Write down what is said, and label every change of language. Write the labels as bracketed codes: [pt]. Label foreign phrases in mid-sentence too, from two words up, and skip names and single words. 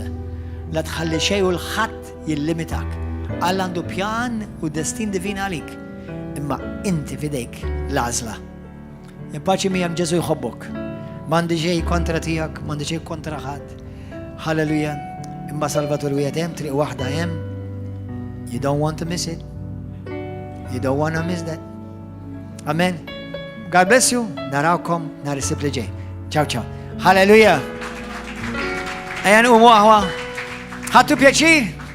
[mt] La tħalli xejn u l-ħadd jillimitak. Alla għandu pjan u destin divin għalik. Imma inti fidejk l-għażla. Impaċi miegħek Ġesu jħobbok. M'għandi xejn kontra tiegħek, m'għandi xejn kontra ħadd. Halleluja. Imma Salvatur wieħed hemm triq waħda hemm. [en] You don't want to miss it. You don't want to miss that. Amen. God bless you. [mt] Narawkom nhar is-sibt li ġej. Ciao ciao. Halleluja. Ejja nqumu aħwa. Ħadtu pjaċir?